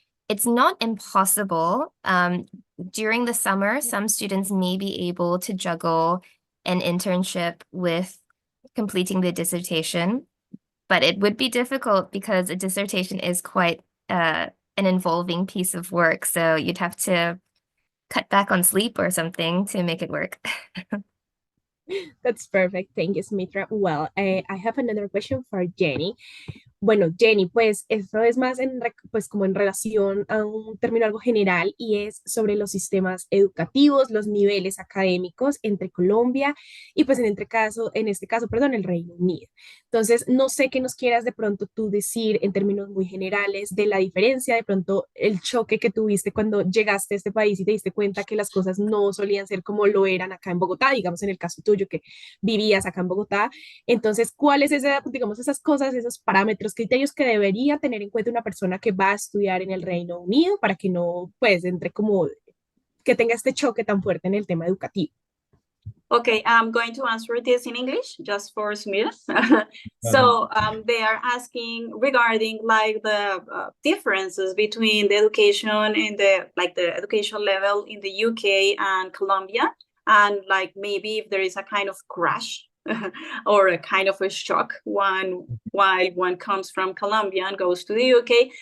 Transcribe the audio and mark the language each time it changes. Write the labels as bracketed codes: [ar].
[en] It's not impossible. During the summer, some students may be able to juggle an internship with completing the dissertation, but it would be difficult because a dissertation is quite an involving piece of work. So you'd have to cut back on sleep or something to make it work. That's perfect. Thank you, Smitra. Well, I have another question for Jenny. [es] Bueno, Jenny, pues esto es más pues como en relación a un término algo general y es sobre los sistemas educativos, los niveles académicos entre Colombia y pues en este caso, perdón, el Reino Unido. Entonces, no sé qué nos quieras de pronto tú decir en términos muy generales de la diferencia, de pronto el choque que tuviste cuando llegaste a este país y te diste cuenta que las cosas no solían ser como lo eran acá en Bogotá, digamos en el caso tuyo que vivías acá en Bogotá. Entonces, ¿cuáles es, digamos, esas cosas, esos parámetros, criterios que debería tener en cuenta una persona que va a estudiar en el Reino Unido para que no, pues, entre como, que tenga este choque tan fuerte en el tema educativo? [en] Okay, I'm going to answer this in English just for Smith. They are asking regarding like the differences between the education and the education level in the UK and Colombia, and like maybe if there is a kind of crash or a kind of a shock while one comes from Colombia and goes to the UK.